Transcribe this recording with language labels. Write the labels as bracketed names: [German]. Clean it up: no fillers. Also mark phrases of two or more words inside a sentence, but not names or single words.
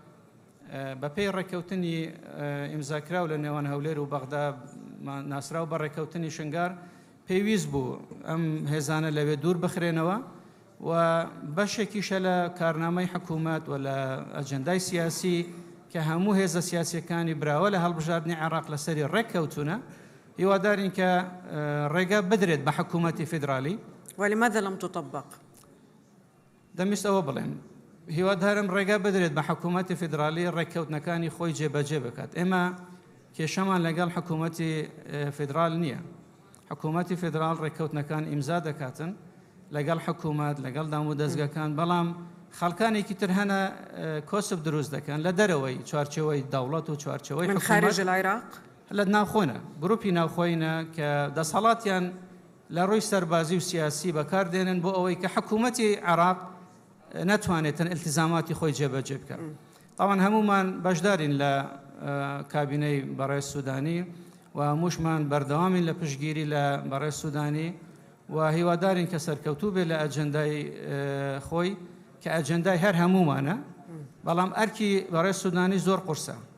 [Central Kurdish] بەپێی ڕێکەوتنی ئیمزاکراو لە نێوان هەولێر و بەغدا ناسراو بە ڕێکەوتنی شنگار پێویست بوو ئەم هێزانە لەوێ دوور بخرێنەوە و بەشێکیشە لە کارنامەی حکوومەت و لە ئەجەندای سیاسی کە هەموو هێزە سیاسیەکانی براوە لە هەڵبژاردننی عێراق لەسەری ڕێککەوتونە هیوادارین کە ڕێگە بدرێت بە حکوومەتی فیدرالی. [Arabic] ولماذا لم تطبق؟ [Central Kurdish] دەمویست ئەوە بڵێم هیوادارم ڕێگە بدرێت بە حکوومەتی فیدرالی ڕێککەوتنەکانی خۆی جێبەجێ بکات. ئێمە کێشەمان لەگەڵ حکوومەتی فیدرال نییە. حکوومەتی فیدرال ڕێککەوتنەکان ئیمزا دەکاتن لەگەڵ حکوومەت لەگەڵ دام و دەستگاکان، بەڵام خەڵکانێکی تر هەنە کۆسب دروست دەکەن لە دەرەوەی چوارچەوەی دەوڵەت و چوارچەوەی [Arabic] من خارج العراق [Central Kurdish] لە ناوخۆنە گروپی ناوخۆینە کە دەسەڵاتیان لە ڕووی سەربازی و سیاسی بەکاردێنن بۆ ئەوەی کە حکوومەتی عێراق نەتوانێتن ئیلتیزاماتی خۆی جێبەجێ بکات. تاوان هەمومان بەشدارین لە کابینەی بەڕێز سوودانی و هەمووشمان بەردەوامین لە پشتگیری لە بەڕێز سوودانی و هیوادارین کە سەرکەوتوو بێت لە ئەجەندای خۆی کە ئەجەندای هەر هەمومانە، بەڵام ئەرکی بەڕێز سوودانی زۆر قورسە